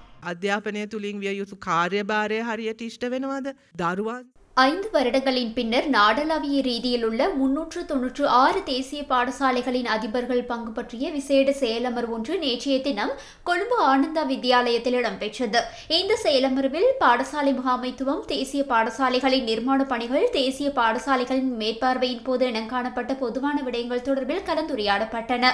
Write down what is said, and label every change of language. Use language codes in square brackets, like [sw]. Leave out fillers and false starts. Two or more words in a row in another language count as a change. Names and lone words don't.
[si] අධ්‍යාපනය තුලින් විය යුතු කාර්යභාරය හරියට ඉෂ්ට වෙනවද? දරුවා [ta] 5 வருடங்களின் பின்னர் நாடளாவிய ரீதியில் உள்ள 396 தேசிய பாடசாலைகளின் அதிபர்கள் பங்கு பற்றிய விசேட செயலமர்வு ஒன்று நேற்றைய தினம் கொழும்பு ஆனந்தா வித்தியாலயத்தில் இடம்பெற்றது. இந்த செயலமர்வில் பாடசாலை முகாமைத்துவம், தேசிய பாடசாலைகளின் நிர்மாண பணிகள், தேசிய பாடசாலைகளின் மேற்பார்வையின் போது இனங்காணப்பட்ட பொதுவான விடயங்கள் தொடர்பில் கலந்துரையாடப்பட்டன.